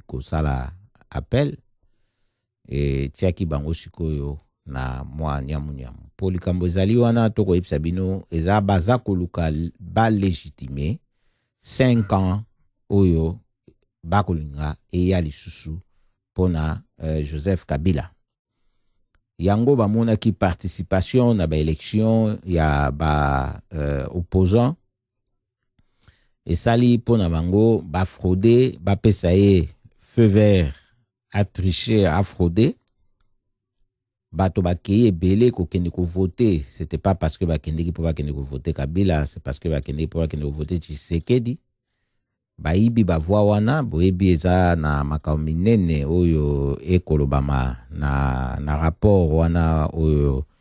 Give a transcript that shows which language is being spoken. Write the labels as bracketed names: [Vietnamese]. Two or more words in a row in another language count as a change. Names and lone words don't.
[Lingala] kosala appel tiaki bango sikoyo na mwa nyamu po likambo ezali wana tokoyebisa bino eza baza koluka balégitime 5 ans oyo bakolinga eya lisusu pona Joseph Kabila yango bamonaki participation na baélection ya opposant esali pona bango bafraude bapesa ye [French] feu vert a tricher a frauder [Lingala] bato bakeye ebele kokende kovote [French] c'était pas parce que [Lingala] bakendeki po bakende kovote Kabila [French] c'est parce que [Lingala] bakendeki po bakende kovote Tshisekedi baibi bavwa wana boyebi eza na makambo minene oyo ekolobama na rapport wana oyo